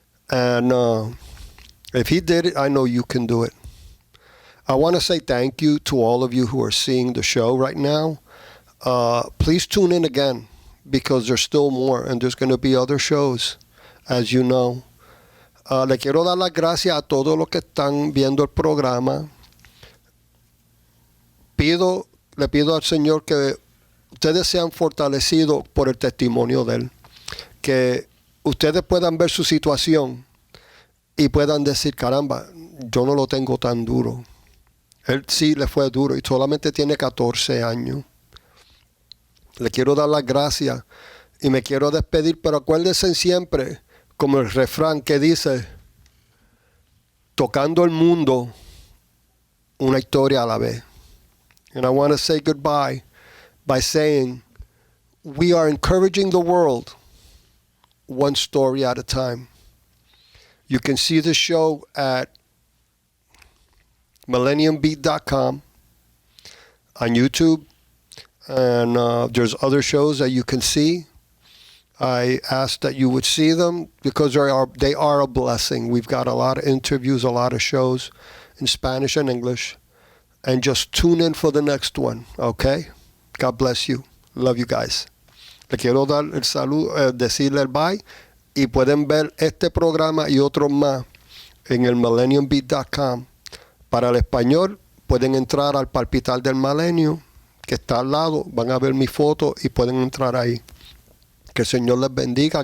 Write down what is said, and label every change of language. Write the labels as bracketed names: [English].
[English] And if he did it, I know you can do it. I want to say thank you to all of you who are seeing the show right now. Please tune in again, because there's still more, and there's going to be other shows, as you know. [Spanish] Le quiero dar las gracias a todos los que están viendo el programa. Le pido al Señor que ustedes sean fortalecidos por el testimonio de Él. Que ustedes puedan ver su situación y puedan decir, caramba, yo no lo tengo tan duro. Él sí le fue duro y solamente tiene 14 años. Le quiero dar las gracias y me quiero despedir, pero acuérdense siempre, como el refrán que dice, tocando el mundo, una historia a la vez. [English] And I want to say goodbye by saying, we are encouraging the world one story at a time. You can see the show at millenniumbeat.com, on YouTube, and there's other shows that you can see. I ask that you would see them because they are a blessing. We've got a lot of interviews, a lot of shows in Spanish and English. And just tune in for the next one, okay? God bless you. Love you guys. [Spanish] Le quiero dar el saludo, decirle el bye. Y pueden ver este programa y otros más en el millenniumbeat.com. Para el español, pueden entrar al Palpitar del Milenio, que está al lado, van a ver mi foto y pueden entrar ahí. Que el Señor les bendiga.